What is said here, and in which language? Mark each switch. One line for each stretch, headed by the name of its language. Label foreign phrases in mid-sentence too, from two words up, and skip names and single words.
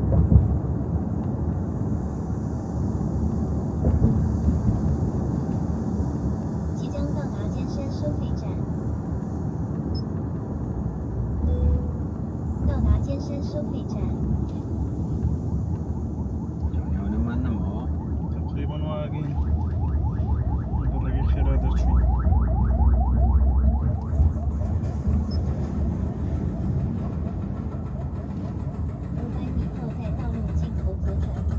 Chinese: 即将到达尖山收费站。到达尖山收费站。
Filipino: Yaw naman na mo.
Arabic: تقريبا واقفين نلاقي خير هذا شوي
Chinese: 500 米后在道路尽头左转。